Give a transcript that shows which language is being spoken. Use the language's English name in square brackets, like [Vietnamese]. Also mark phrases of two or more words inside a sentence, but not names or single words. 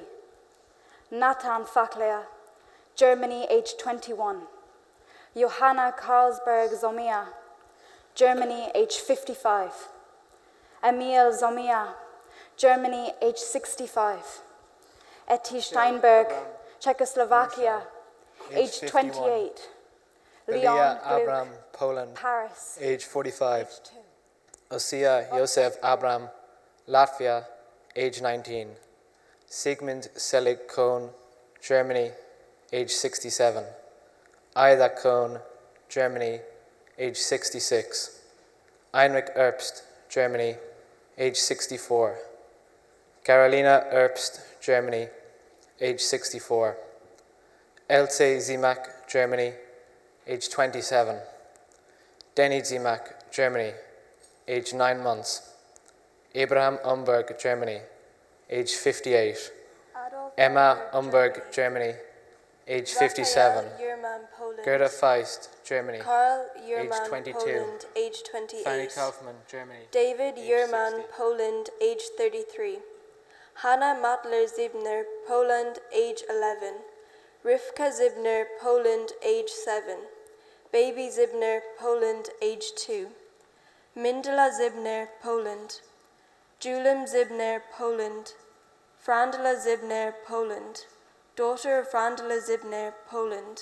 [English] Nathan Faklea, Germany, age 21. Johanna Karlsberg Zomia, Germany, age 55. Emil Zomia, Germany, age 65. Etty Steinberg, Czechoslovakia, age 28. Leon Abram, Gluck, Poland, Paris, age 45. Osea Yosef Abram, Latvia, age 19. Sigmund Selig Kohn, Germany, age 67. Ida Kohn, Germany, age 66. Heinrich Erbst, Germany, age 64. Carolina Erbst, Germany, age 64. Else Zimak, Germany, age 27. Denny Zimak, Germany, age 9 months. Abraham Umberg, Germany, age 58. Emma Umberg, Germany, age 57. Gerda Feist, Germany, Karl age Yerman, 22. Poland, age 28. Fanny Kaufman, Germany, David age Yerman, 60. Poland, age 33. Hanna Matler Zibner, Poland, age 11. Rivka Zibner, Poland, age 7. Baby Zibner, Poland, age 2. Mindela Zibner, Poland. Julim Zibner, Poland. Frandela Zibner, Poland. Daughter of Frandela Zibner, Poland.